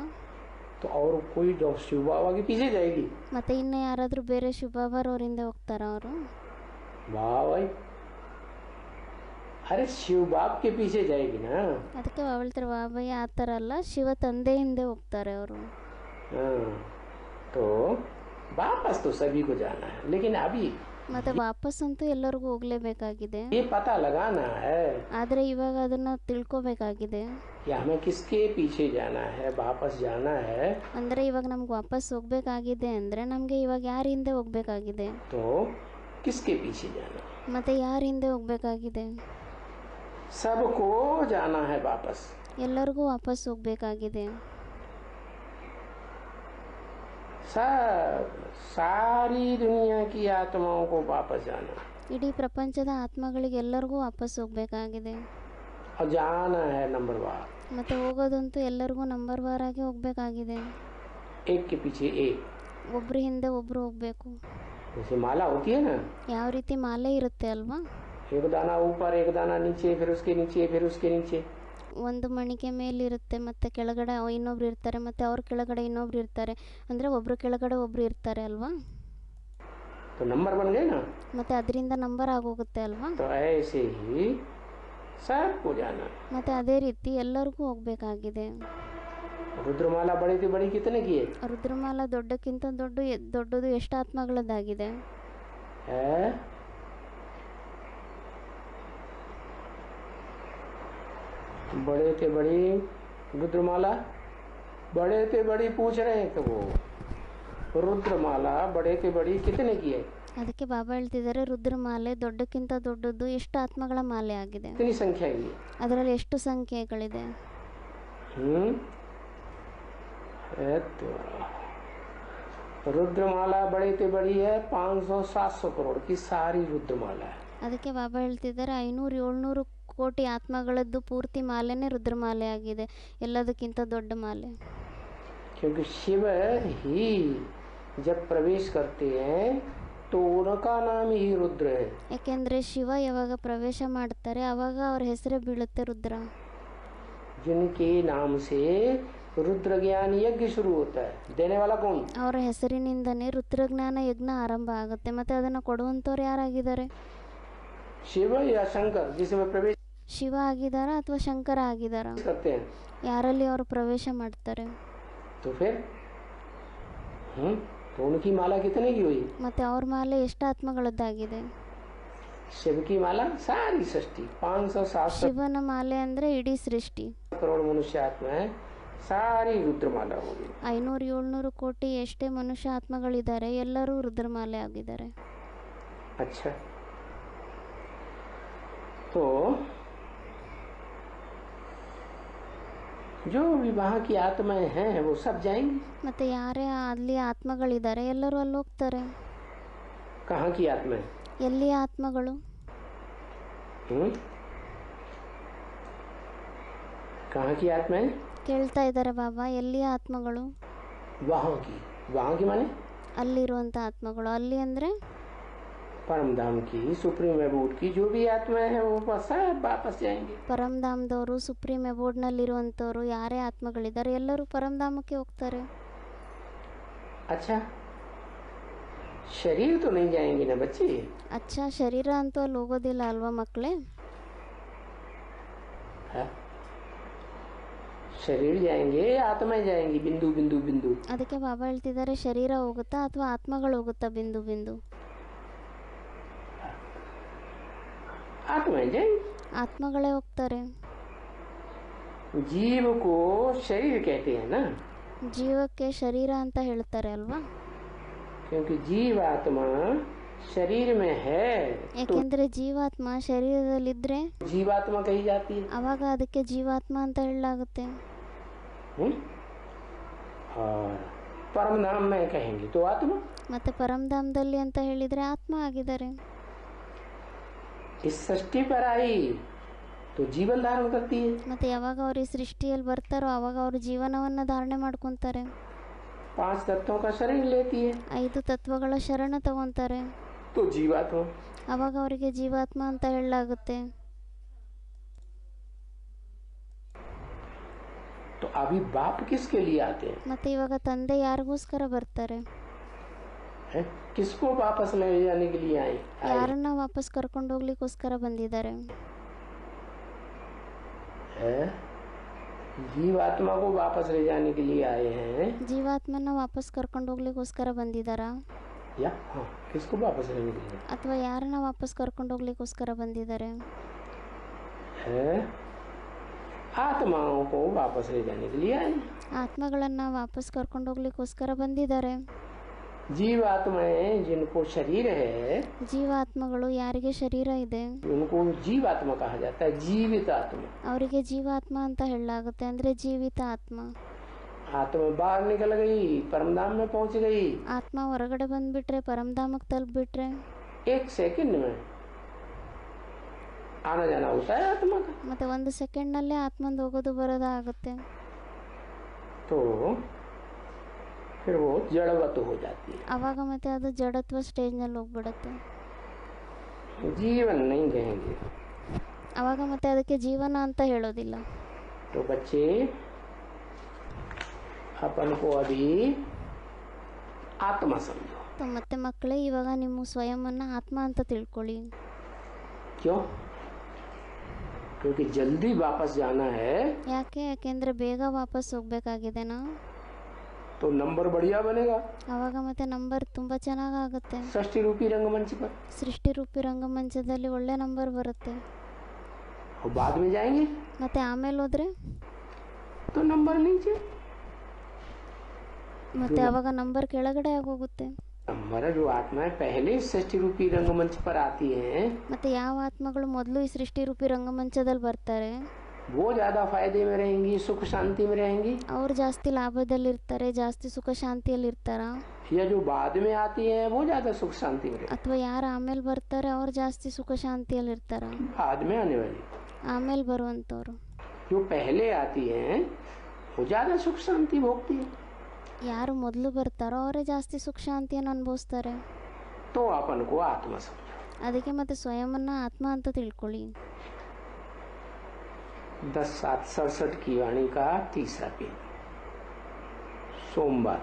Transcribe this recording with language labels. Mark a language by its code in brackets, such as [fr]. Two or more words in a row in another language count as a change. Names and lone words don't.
[hi] तो और कोई जो शिव बाबा के पीछे जाएगी। [kn] ಮತ್ತೆ ಇನ್ನು ಯಾರಾದರೂ ಬೇರೆ ಶಿವಬಾಬಾರವ್ರ ಹಿಂದೆ ಹೋಗ್ತಾರಾ ಅವರು? [hi] वाह भाई, अरे शिव बाप के पीछे जाएगी ना। [kn] ಅದಕ್ಕೆ ಹೇಳ್ತಾರೆ, ವಾಬಯ್ಯ ಆ ಥರ ಅಲ್ಲ, ಶಿವ ತಂದೆ ಹಿಂದೆ ಹೋಗ್ತಾರೆ ಅವರು. [hi] हाँ, तो वापस तो सभी को जाना है, लेकिन अभी [kn] ಮತ್ತೆ ವಾಪಸ್ಸಂತೂ ಎಲ್ಲರಿಗೂ ಹೋಗಲೇಬೇಕಾಗಿದೆ. [hi] ये पता लगाना है [kn] ಆದರೆ ಇವಾಗ ಅದನ್ನು ತಿಳ್ಕೊಬೇಕಾಗಿದೆ. [hi] कि हमें किसके पीछे जाना है, वापस जाना है। [kn] ಅಂದರೆ ಇವಾಗ ನಮ್ಗೆ ವಾಪಸ್ ಹೋಗಬೇಕಾಗಿದೆ ಅಂದರೆ ನಮಗೆ ಇವಾಗ ಯಾರ ಹಿಂದೆ ಹೋಗಬೇಕಾಗಿದೆ? [hi] तो किसके पीछे जाना? [kn] ಮತ್ತು ಯಾರ ಹಿಂದೆ ಹೋಗಬೇಕಾಗಿದೆ? [hi] सबको जाना है वापस। [kn] ಎಲ್ಲರಿಗೂ ವಾಪಸ್ ಹೋಗಬೇಕಾಗಿದೆ. [hi] सब सारी दुनिया की आत्माओं को वापस जाना [kn] ಇಡೀ ಪ್ರಪಂಚದ ಆತ್ಮಗಳಿಗೆ ಎಲ್ಲರಿಗೂ ವಾಪಸ್ ಹೋಗಬೇಕಾಗಿದೆ. [hi] और जाना है नंबर वार, [kn] ಮತ್ತು ಹೋಗೋದಂತೂ ಎಲ್ಲರಿಗೂ [hi] नंबर वार [kn] ಆಗಿ ಹೋಗಬೇಕಾಗಿದೆ. [hi] एक के पीछे एक, [kn] ಒಬ್ಬರು ಹಿಂದೆ ಒಬ್ಬರು ಹೋಗಬೇಕು. [hi] जैसे माला होती है ना, [kn] ಯಾವ ರೀತಿ ಮಾಲೆ ಇರುತ್ತೆ ಅಲ್ವಾ? [hi] एक दाना ऊपर एक दाना नीचे, फिर उसके नीचे, फिर उसके नीचे। [kn] ಒಂದು ಮಣಿಕೆ ಮೇಲಿರುತ್ತೆ ಮತ್ತು ಕೆಳಗಡೆ ಇನ್ನೊಬ್ರು ಇರ್ತಾರೆ, ಮತ್ತು ಅವ್ರ ಕೆಳಗಡೆ ಇನ್ನೊಬ್ರು ಇರ್ತಾರೆ. ಅಂದರೆ ಒಬ್ಬರು ಕೆಳಗಡೆ ಒಬ್ಬರು ಇರ್ತಾರೆ ಅಲ್ವಾ? [hi] तो नंबर बन गए ना। [kn] ಮತ್ತು ಅದರಿಂದ ನಂಬರ್ ಆಗೋಗುತ್ತೆ ಅಲ್ವಾ? [hi] तो ऐसे ही सबको जाना। [kn] ಮತ್ತು ಅದೇ ರೀತಿ ಎಲ್ಲರಿಗೂ ಹೋಗಬೇಕಾಗಿದೆ. [hi] रुद्रमाला बड़ी थी बड़ी कितने की है? [kn] ರುದ್ರಮಾಲ ದೊಡ್ಡಕ್ಕಿಂತ ದೊಡ್ಡದು ಎಷ್ಟು ಆತ್ಮಗಳದ್ದಾಗಿದೆ? [hi] है बड़े थे बड़ी रुद्रमाला, बड़े थे बड़ी पूछ रहे हैं तो वो रुद्रमाला बड़े थे बड़ी कितने की है? [kn] ಅದಕ್ಕೆ ಬಾಬಾ ಹೇಳ್ತಿದ್ದಾರೆ, ರುದ್ರಮಾಲೆ ದೊಡ್ಡಕ್ಕಿಂತ ದೊಡ್ಡದು ಎಷ್ಟು ಆತ್ಮಗಳ ಮಾಲೆ ಆಗಿದೆ? [hi] कितनी संख्या की है? [kn] ಅದರಲ್ಲಿ ಎಷ್ಟು ಸಂಖ್ಯೆಗಳಿದೆ? [hi] तो रुद्रमाला बड़े थे बड़ी है 500-700 करोड़ की सारी रुद्रमाला है। [kn] ಅದಕ್ಕೆ ಬಾಬಾ ಹೇಳ್ತಿದ್ದಾರೆ, 500-700 ಕೋಟಿ ಆತ್ಮಗಳದ್ದು ಪೂರ್ತಿ ಮಾಲೆನೇ ರುದ್ರಮಾಲೆ ಆಗಿದೆ, ಎಲ್ಲದಕ್ಕಿಂತ ದೊಡ್ಡ ಮಾಲೆ. [hi] क्योंकि शिव ही जब प्रवेश करते हैं तो उनका नाम ही रुद्र है। [kn] ಯಾಕೆಂದರೆ ಶಿವ ಯಾವಾಗ ಪ್ರವೇಶ ಮಾಡ್ತಾರೆ ಆವಾಗ ಅವ್ರ ಹೆಸರೇ ಬೀಳುತ್ತೆ ರುದ್ರ. [hi] जिनके नाम से रुद्र ज्ञान यज्ञ शुरू होता है, देने वाला कौन? [kn] ಅವರ ಹೆಸರಿನಿಂದನೇ ರುದ್ರಜ್ಞಾನ ಯಜ್ಞ ಆರಂಭ ಆಗುತ್ತೆ. ಮತ್ತು ಅದನ್ನು ಕೊಡುವಂಥವ್ರು ಯಾರಾಗಿದ್ದಾರೆ? [hi] शिव या शंकर जिसमें प्रवेश [kn] ಶಿವ ಆಗಿದಾರಾ ಅಥವಾ ಶಂಕರ ಆಗಿದಾರಾ? [hi] करते हैं [kn] ಯಾರಲ್ಲಿ ಅವರು ಪ್ರವೇಶ ಮಾಡ್ತಾರೆ. [hi] तो फिर तो उनकी माला कितने की हुई? [kn] ಮತ್ತು ಅವ್ರ ಮಾಲೆ ಎಷ್ಟು ಆತ್ಮಗಳದ್ದಾಗಿದೆ? [hi] शिव की माला सारी सृष्टि 500-700 [kn] ಶಿವನ ಮಾಲೆ ಅಂದರೆ ಇಡೀ ಸೃಷ್ಟಿ. [hi] करोड़ मनुष्य आत्मा है, सारी रुद्रमाला होगी. [kn] 500-700 ಕೋಟಿ ಎಷ್ಟೇ ಮನುಷ್ಯ ಆತ್ಮಗಳಿದ್ದಾರೆ, ಎಲ್ಲರೂ ರುದ್ರಮಾಲೆ ಆಗಿದ್ದಾರೆ. [hi] अच्छा, तो जो भी वहाँ की आत्माएं हैं वो सब जाएंगी. [kn] ಮತ್ತು ಯಾರೇ ಅಲ್ಲಿ ಆತ್ಮಗಳಿದ್ದಾರೆ ಎಲ್ಲರೂ ಅಲ್ಲಿ ಹೋಗ್ತಾರೆ. [hi] कहाँ की आत्माएं? [kn] ಎಲ್ಲಿ ಆತ್ಮಗಳು? [hi] कहाँ की आत्माएं? [kn] ಕೇಳ್ತಾ ಇದ್ದಾರೆ ಬಾಬಾ, ಎಲ್ಲಿ ಆತ್ಮಗಳು? [hi] वहाँ की माने [kn] ಅಲ್ಲಿರುವಂಥ ಆತ್ಮಗಳು. ಅಲ್ಲಿ ಅಂದರೆ [hi] परम धाम की, [en] supreme abode [hi] की जो भी आत्माएं हैं वो सब वापस जाएंगे. [kn] ಪರಮಧಾಮದವರು, ಸುಪ್ರೀಂ ಅಬೋರ್ಡ್ನಲ್ಲಿರುವಂಥವ್ರು ಯಾರೇ ಆತ್ಮಗಳಿದ್ದಾರೆ ಎಲ್ಲರೂ ಪರಮಧಾಮಕ್ಕೆ ಹೋಗ್ತಾರೆ. [hi] अच्छा, शरीर तो नहीं जाएंगे ना बच्चे? [kn] ಅಚ್ಚಾ, ಶರೀರ ಅಂತೂ ಅಲ್ಲಿ ಹೋಗೋದಿಲ್ಲ ಅಲ್ವಾ ಮಕ್ಕಳೇ? [hi] शरीर जाएंगे, आत्माएं जाएंगी, बिंदु बिंदु बिंदु. [kn] ಅದಕ್ಕೆ ಬಾಬಾ ಹೇಳ್ತಿದ್ದಾರೆ, ಶರೀರ ಹೋಗುತ್ತಾ ಅಥವಾ ಆತ್ಮಗಳು ಹೋಗುತ್ತಾ ಬಿಂದು ಬಿಂದು? [hi] आत्माएं जाएंगी. [kn] ಆತ್ಮಗಳೇ ಹೋಗ್ತಾರೆ. [hi] जीव को शरीर कहते हैं ना, [kn] ಜೀವಕ್ಕೆ ಶರೀರ ಅಂತ ಹೇಳ್ತಾರೆ ಅಲ್ವಾ? [hi] क्योंकि जीवात्मा शरीर में है तो [kn] ಯಾಕೆಂದ್ರೆ ಜೀವಾತ್ಮ ಶರೀರದಲ್ಲಿದ್ರೆ [hi] जीवात्मा कही जाती है. [kn] ಅವಾಗ ಅದಕ್ಕೆ ಜೀವಾತ್ಮ ಅಂತ ಹೇಳಲಾಗುತ್ತೆ. [hi] और परम नाम में कहेंगे तो आत्मा. [kn] ಮತ್ತೆ ಪರಮಧಾಮದಲ್ಲಿ ಅಂತ ಹೇಳಿದ್ರೆ ಆತ್ಮ ಆಗಿದ್ದಾರೆ. [hi] इस सृष्टि पर आई तो जीवन धारण करती है. [kn] ಮತ್ತೆ ಯಾವಾಗ ಅವ್ರು ಈ ಸೃಷ್ಟಿಯಲ್ಲಿ ಬರ್ತಾರೋ ಅವಾಗ ಅವರು ಜೀವನವನ್ನ ಧಾರಣೆ ಮಾಡ್ಕೊಂತಾರೆ. [hi] 5 तत्वों का शरीर लेती है [kn] 5 ತತ್ವಗಳ ಶರಣ ತಗೊಂತಾರೆ. [hi] तो जीवात्मा. [kn] ಅವಾಗ ಅವರಿಗೆ ಜೀವಾತ್ಮ ಅಂತ ಹೇಳಲಾಗುತ್ತೆ. [hi] तो अभी बाप किसके लिए आते हैं? [kn] ಮತ್ತೆ ಇವಾಗ ತಂದೆ ಯಾರಿಗೋಸ್ಕರ ಬರ್ತಾರೆ? [hi] किसको वापस ले जाने के लिए आए? [kn] ಯಾರನ್ನ ವಾಪಸ್ ಕರ್ಕೊಂಡು ಹೋಗ್ಲಿಕ್ಕೋಸ್ಕರ ಬಂದಿದ್ದಾರೆ? [hi] जीवात्मा को वापस ले जाने के लिए आए हैं. [kn] ಜೀವಾತ್ಮನ ವಾಪಸ್ ಕರ್ಕೊಂಡು ಹೋಗ್ಲಿಕ್ಕೋಸ್ಕರ ಬಂದಿದ್ದಾರಾ? [hi] या हाँ, किसको वापस लेने के लिए? [kn] ಅಥವಾ ಯಾರನ್ನ ವಾಪಸ್ ಕರ್ಕೊಂಡು ಹೋಗ್ಲಿಕ್ಕೋಸ್ಕರ ಬಂದಿದ್ದಾರೆ? [hi] आत्माओं को वापस ले जाने के लिए आए. [kn] ಆತ್ಮಗಳನ್ನ ವಾಪಸ್ ಕರ್ಕೊಂಡು ಹೋಗ್ಲಿಕ್ಕೋಸ್ಕರ ಬಂದಿದ್ದಾರೆ. [hi] जीवात्माएं जिनको शरीर है [kn] ಜೀವಾತ್ಮಗಳು ಯಾರಿಗೆ ಶರೀರ ಇದೆ [hi] उनको जीवात्मा कहा जाता है. जीवित आत्मा. [kn] ಅವರಿಗೆ ಜೀವಾತ್ಮ ಅಂತ ಹೇಳಲಾಗುತ್ತೆ, ಅಂದ್ರೆ ಜೀವಿತ ಆತ್ಮ. [hi] आत्मा बाहर निकल गई, परमधाम में पहुंच गई. [kn] ಆತ್ಮ ಹೊರಗಡೆ ಬಂದ್ಬಿಟ್ರೆ, ಪರಮಧಾಮಕ್ಕೆ ತಲುಪಿಬಿಟ್ರೆ [hi] 1 सेकंड में आना जाना होता है आत्मा का. [kn] ಮತ್ತೆ 1 ಸೆಕೆಂಡ್ನಲ್ಲೇ ಆತ್ಮಂದು ಹೋಗೋದು ಬರೋದು ಆಗುತ್ತೆ. [hi] तो फिर वो जड़वत हो जाती है. [kn] ಅವಾಗ ಮತ್ತೆ ಅದು ಜಡತ್ವ ಸ್ಟೇಜ್ನಲ್ಲಿ ಹೋಗ್ಬಿಡುತ್ತೆ. [hi] जीवन नहीं कहेंगे. [kn] ಅವಾಗ ಮತ್ತೆ ಅದಕ್ಕೆ ಜೀವನ ಅಂತ ಹೇಳೋದಿಲ್ಲ. [hi] तो बच्चे अपन को अभी आत्मा समझो. [kn] ಮತ್ತೆ ಮಕ್ಕಳೇ, ಇವಾಗ ನಿಮ್ಮ ಸ್ವಯಂವನ್ನ ಆತ್ಮ ಅಂತ ತಿಳ್ಕೊಳ್ಳಿ. [hi] क्यों? क्योंकि जल्दी वापस जाना है. [kn] ಯಾಕೆ? ಯಾಕೆಂದ್ರೆ ಬೇಗ ವಾಪಸ್ ಹೋಗ್ಬೇಕಾಗಿದೆನಾ? [hi] तो नंबर बढ़िया बनेगा. [kn] ಅವಾಗ ಮತ್ತೆ ನಂಬರ್ ತುಂಬಾ ಚೆನ್ನಾಗಾಗುತ್ತೆ. [hi] सृष्टि रूपी रंगमंच पर. [kn] ಸೃಷ್ಟಿ ರೂಪಿ ರಂಗಮಂಚದಲ್ಲಿ ಒಳ್ಳೆ ನಂಬರ್ ಬರುತ್ತೆ. [hi] और बाद में जाएंगे [kn] ಮತ್ತೆ ಆಮೇಲೆ ಹೋದ್ರೆ [hi] तो नंबर नीचे. [kn] ಮತ್ತೆ ಅವಾಗ ನಂಬರ್ ಕೆಳಗಡೆ ಆಗೋಗುತ್ತೆ. [hi] नंबर जो आत्माएं पहले सृष्टि रूपी रंगमंच पर आती हैं [kn] ಮತ್ತೆ ಯಾವ ಆತ್ಮಗಳು ಮೊದಲು ಈ ಸೃಷ್ಟಿ ರೂಪಿ ರಂಗಮಂಚದಲ್ಲಿ ಬರ್ತಾರೆ [hi] वो ज्यादा फायदे में रहेंगी, सुख शांति में रहेंगी. [kn] ಅವ್ರು ಜಾಸ್ತಿ ಲಾಭದಲ್ಲಿರ್ತಾರೆ, ಜಾಸ್ತಿ ಸುಖ ಶಾಂತಿಯಲ್ಲಿರ್ತಾರ? [hi] या जो बाद में आती हैं वो ज्यादा सुख शांति में रहेंगी. [kn] ಅಥವಾ ಯಾರು ಆಮೇಲೆ ಬರ್ತಾರೆ ಅವ್ರು ಜಾಸ್ತಿ ಸುಖ ಶಾಂತಿಯಲ್ಲಿರ್ತಾರ? [hi] बाद में आने वाली. [kn] ಆಮೇಲೆ ಬರುವಂಥವ್ರು. [hi] जो पहले आती हैं वो ज्यादा सुख शांति भोगती है. [kn] ಯಾರು ಮೊದಲು ಬರ್ತಾರೋ ಅವರೇ ಜಾಸ್ತಿ ಸುಖ ಶಾಂತಿಯನ್ನು ಅನುಭವಿಸ್ತಾರೆ. [hi] तो अपन को आत्मा समझो. [kn] ಅದಕ್ಕೆ ಮತ್ತೆ ಸ್ವಯಂವನ್ನ ಆತ್ಮ ಅಂತ ತಿಳ್ಕೊಳ್ಳಿ. [hi] 10/7/67 की वाणी का तीसरा पेज, सोमवार.